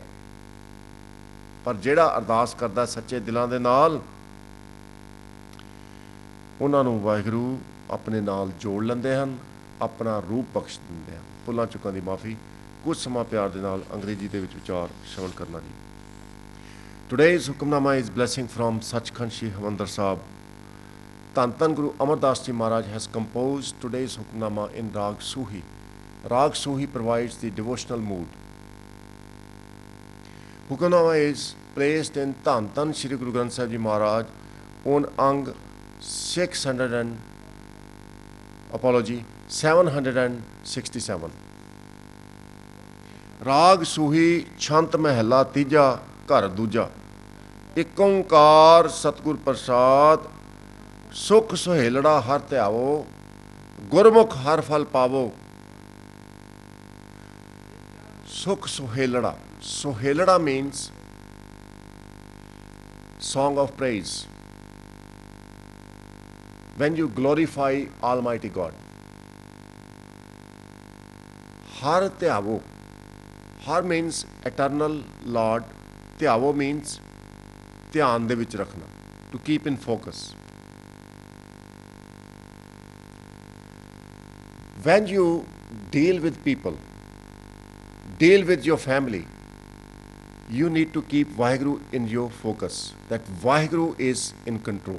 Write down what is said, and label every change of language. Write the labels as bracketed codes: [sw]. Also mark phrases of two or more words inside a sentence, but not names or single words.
[pa] ਪਰ ਜਿਹੜਾ ਅਰਦਾਸ ਕਰਦਾ ਸੱਚੇ ਦਿਲਾਂ ਦੇ ਨਾਲ, ਉਹਨਾਂ ਨੂੰ ਵਾਹਿਗੁਰੂ ਆਪਣੇ ਨਾਲ ਜੋੜ ਲੈਂਦੇ ਹਨ, ਆਪਣਾ ਰੂਪ ਬਖਸ਼ ਦਿੰਦੇ ਹਨ। ਭੁੱਲਾਂ ਚੁੱਕਾਂ ਦੀ ਮਾਫੀ। ਕੁਝ ਸਮਾਂ ਪਿਆਰ ਦੇ ਨਾਲ ਅੰਗਰੇਜ਼ੀ ਦੇ ਵਿੱਚ ਵਿਚਾਰ ਸ਼ਰਵਣ ਕਰਨਾ ਜੀ। [en] Today's ਹੁਕਮਨਾਮਾ is blessing from Sachkhand Shri Harmandir Sahib. [pa] ਧੰਨ ਧੰਨ [en] ਗੁਰੂ ਅਮਰਦਾਸ ਜੀ Maharaj has composed today's ਹੁਕਮਨਾਮਾ in Rag Suhi. Rag Suhi provides the devotional mood. Hukamnama is placed in [pa] ਧੰਨ ਧੰਨ [en] Shri Guru Granth Sahib Ji Maharaj on Ang 767. [pa] ਰਾਗ ਸੂਹੀ ਛੰਤ ਮਹਿਲਾ ਤੀਜਾ ਘਰ ਦੂਜਾ। ਇਕ ਓੰਕਾਰ ਸਤਿਗੁਰ ਪ੍ਰਸਾਦ, ਸੁਖ ਸੁਹੇਲੜਾ ਹਰ ਧਿਆਵੋ, ਗੁਰਮੁਖ ਹਰ ਫਲ ਪਾਵੋ। ਸੁਖ ਸੁਹੇਲੜਾ, ਸੁਹੇਲੜਾ [en] means song of praise, when you glorify Almighty God. [pa] Har ਧਿਆਵੋ, [en] har means eternal Lord, [pa] ਧਿਆਵੋ means ਧਿਆਨ ਦੇ ਵਿੱਚ ਰੱਖਣਾ, [en] to keep in focus. When you deal with people, deal with your family, you need to keep Vaheguru in your focus, that Vaheguru is in control.